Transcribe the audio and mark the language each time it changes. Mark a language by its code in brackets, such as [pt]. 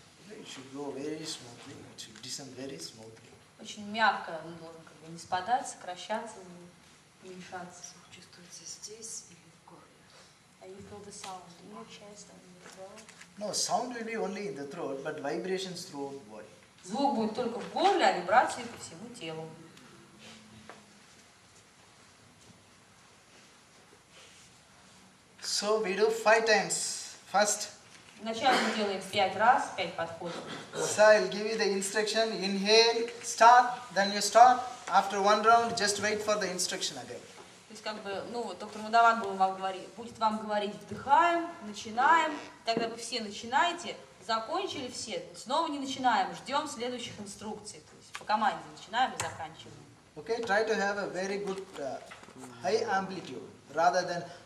[en] It should go very smoothly. It should descend very smoothly. [ru] Очень мягко он должен как бы не спадать, сокращаться, не уменьшаться. Чувствуется здесь или в горле? [en] You feel the sound in your chest and in your throat? No, sound will be only in the throat, but vibrations throughout the body. [ru] Звук будет только в горле, а вибрации по всему телу. [en] So we do 5 times. First. [ru] Вначале мы делаем 5 раз, 5 подходов. [en] So I'll give you the instruction. Inhale, start, then you start. After 1 round, just wait for the instruction again. [ru] То есть как бы, ну вот доктор Мадаван будет вам говорить, вдыхаем, начинаем, тогда вы все начинаете, закончили все, снова не начинаем, ждем следующих инструкций. То есть по команде начинаем и заканчиваем. [en] Okay, try to have a very good high amplitude rather than.